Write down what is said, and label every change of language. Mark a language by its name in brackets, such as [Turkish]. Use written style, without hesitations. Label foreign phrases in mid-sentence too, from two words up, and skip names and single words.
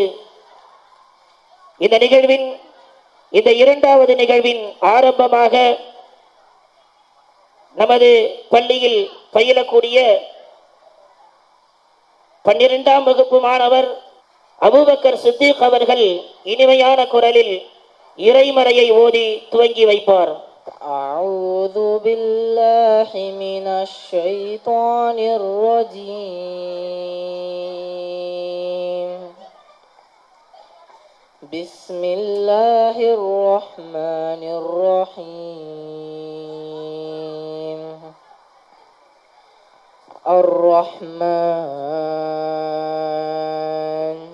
[Tamil] இந்த நிகழ்வின் இந்த இரண்டாவது நிகழ்வின் ஆரம்பமாக நமது பள்ளியில் பயிலக்கூடிய 12ஆம் வகுப்பு மாணவர் அபூபக்கர் சித்திக் அவர்கள் இனிமையான குரலில் இறைமறையை ஓதி துவங்கி வைப்பார். [Arabic] أعوذ بالله من الشيطان الرجيم بسم الله الرحمن الرحيم الرحمن